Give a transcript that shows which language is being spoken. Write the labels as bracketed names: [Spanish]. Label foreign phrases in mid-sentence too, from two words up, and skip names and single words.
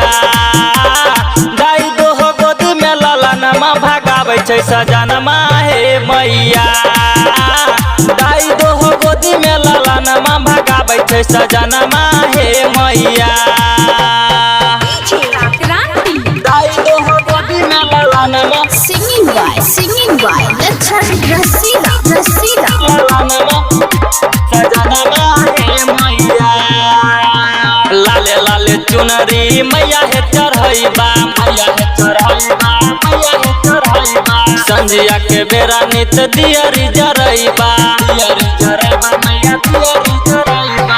[Maithili] दाई दोहो गोदी में ललनमा भगाबै छै सजनमा हे मैया। दाई दोहो गोदी में ललनमा भगाबै छै सजनमा हे मैया। दाई दोहो गोदी में ललनमा [English] Singing by Lachan Rasila। [Maithili] लाले लाले चुनरी मैया हे चढ़ैबा मैया हे चढ़ैबा मैया हे चढ़ैबा। संझिया के बेरा नित दियरी जरैबा दियरी जरैबा मैया दियरी जरैबा।